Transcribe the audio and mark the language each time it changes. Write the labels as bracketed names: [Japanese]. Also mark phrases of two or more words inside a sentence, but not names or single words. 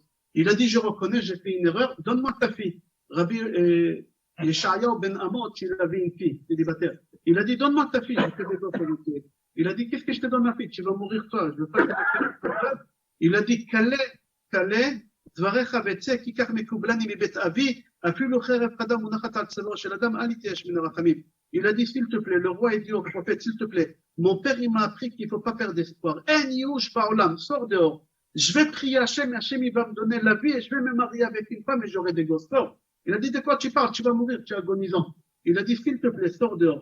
[French] Il a dit, je reconnais, j'ai fait une erreur, donne-moi ta fille. Rabbi Yeshayahu ben Amot, il avait une fille, célibataire. Il a dit, donne-moi ta fille, je fais des gosses avec elle. Il a dit, qu'est-ce que je te donne ma fille? Tu vas mourir toi, je veux pas que il a dit, Kaleh, [Hebrew] דבריך בצא, כי כך מקובלני מבית אבי, אפילו חרב חדה מונחת על צוואר של אדם, אל יתייאש מן הרחמים. [French] Il a dit, s'il te plaît, le roi a dit au prophète, s'il te plaît, mon père, il m'a appris qu'il ne faut pas perdre d'espoir. [Hebrew] אין יאוש בעולם, [French] sors dehors. Je vais prier Hachem, Hachem, il va me donner la vie et je vais me marier avec une femme et j'aurai des gosses. Sors. Il a dit, de quoi tu parles? Tu vas mourir, tu es agonisant. Il a dit, s'il te plaît, sors dehors.